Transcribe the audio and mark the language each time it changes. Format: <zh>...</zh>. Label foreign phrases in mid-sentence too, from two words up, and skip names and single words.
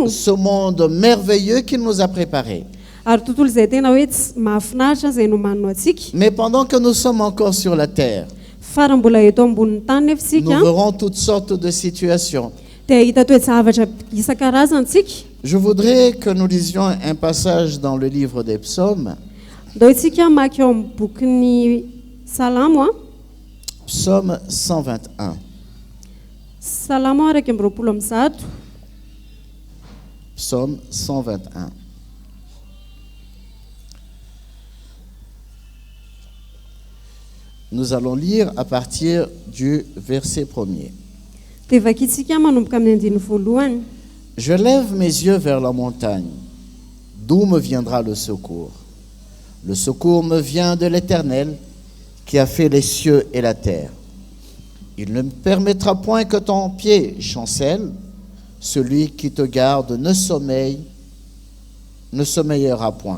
<fr>ce monde merveilleux qu'il nous a préparé.</fr> <mg>ary tontolo izay tena hoe tsy mahafinaritra izay nomanino antsika.</mg> <fr>Mais pendant que nous sommes encore sur la terre,</fr> <mg>Fa raha mbola eto ambonin'ny tany nefa</mg> <fr>nous</fr> <mg>isika,</mg> <fr>verrons toutes sortes de situations.</fr> <mg>dia hita toe-javatra isan-karazany tsika.</mg> <fr>Je voudrais que nous lisions un passage dans le livre des psaumes,</fr> <mg>Ndao isika maky eo amin'ny bokin'ny Salamo a,</mg> <fr>psaume 121.</fr> <mg>Salamo araky amby roapolo amby zato.</mg> <fr>Psaume 121. Nous allons lire à partir du verset 1er.</fr> <mg>Dia vakitsika manomboka amin'ny andiny voalohany.</mg> <fr>Je lève mes yeux vers la montagne. D'où me viendra le secours? Le secours me vient de l'Éternel qui a fait les cieux et la terre. Il ne permettra point que ton pied chancelle. Celui qui te garde ne sommeillera point.</fr>